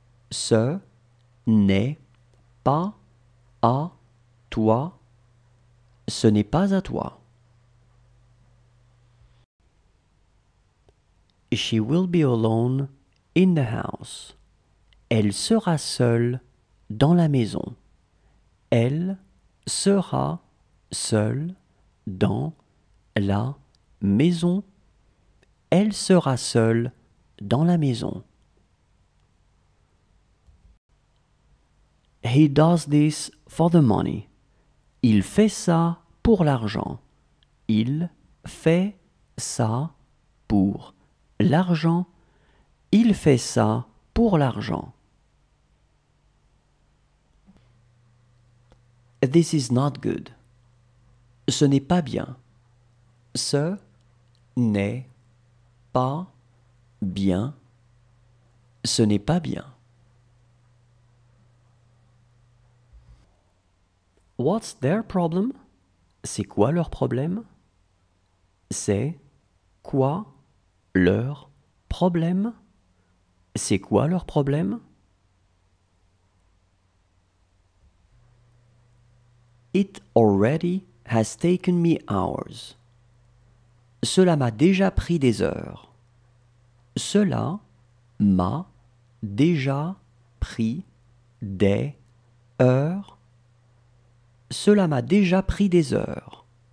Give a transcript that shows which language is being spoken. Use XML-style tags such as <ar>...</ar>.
<fr>Ce n'est pas à toi. Ce n'est pas à toi.</fr> <en>She will be alone in the house.</en> <fr>Elle sera seule dans la maison. Elle sera seule dans la maison. Elle sera seule dans la maison.</fr> <en>He does this for the money.</en> <fr>Il fait ça pour l'argent. Il fait ça pour l'argent. Il fait ça pour l'argent.</fr> <en>This is not good.</en> <fr>Ce n'est pas bien. Ce n'est pas bien. Ce n'est pas bien.</fr> <en>What's their problem?</en> <fr>C'est quoi leur problème? C'est quoi leur problème? C'est quoi leur problème?</fr> <en>It already has taken me hours.</en> <fr>Cela m'a déjà pris des heures. Cela m'a déjà pris des heures. Cela m'a déjà pris des heures.</fr>